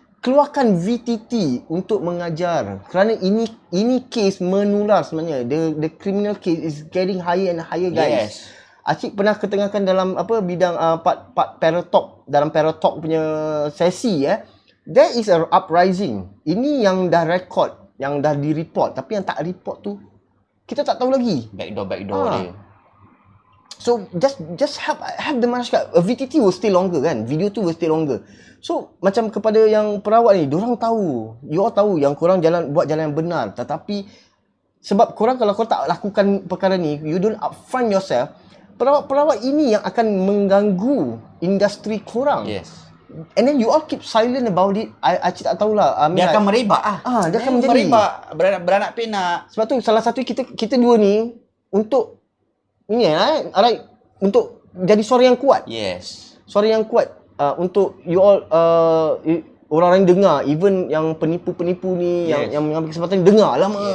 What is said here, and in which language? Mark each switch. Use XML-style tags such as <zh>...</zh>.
<ms>Keluarkan VTT untuk mengajar kerana ini case menular sebenarnya.</ms> <en>The criminal case is getting higher and higher guys.</en> <ms>Acik pernah ketengahkan dalam bidang part Paratalk, dalam Paratalk punya sesi</ms> <en>there is a uprising.</en> <ms>Ini yang dah record, yang dah di-report, tapi yang tak report tu kita tak tahu lagi. Backdoor dia.</ms> <en>So just have the</en> <ms>masyarakat.</ms> <en>VTT will stay longer</en> <ms>kan. Video tu</ms> <en>will stay longer.</en> <ms>So macam kepada yang perawat ni, diorang tahu, you all tahu yang korang buat jalan yang benar, tetapi sebab korang kalau korang tak lakukan perkara ni,</ms> <en>you don't upfront yourself,</en> <ms>perawat-perawat ini yang akan mengganggu industri korang.</ms> <en>Yes. And then you all keep silent about it.</en> <ms>Acik tak tahulah. Dia akan merebak dia akan menjadi merebak, beranak pinak. Sebab tu salah satu kita dua ni untuk ini</ms> <en>alright,</en> <ms>untuk jadi suara yang kuat.</ms> <en>Yes.</en> <ms>Suara yang kuat untuk you all orang-orang yang dengar, even yang penipu-penipu ni yang mengambil kesempatan dengar lah.</ms>